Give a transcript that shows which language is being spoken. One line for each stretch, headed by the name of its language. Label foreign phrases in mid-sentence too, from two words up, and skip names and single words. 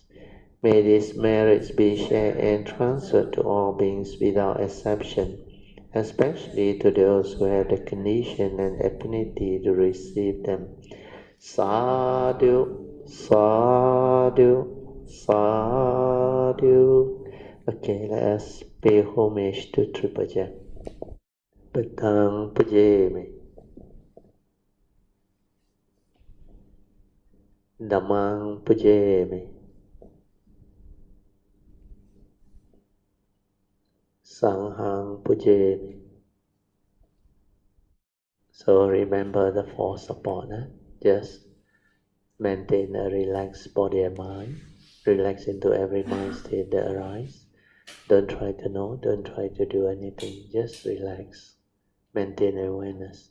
English: May these merits be shared and transferred to all beings without exception, especially to those who have the condition and affinity to receive them.
Pali: Sadhu, sadhu, sadhu.
English: Okay, let us pay homage to Tripaja.
Pali: Petang pujeme. Dhammang pujeme. Sanghang pujeme.
English: So remember the four support. Just maintain a relaxed body and mind. Relax into every mind state that arises. Don't try to know, don't try to do anything. Just relax. Maintain awareness.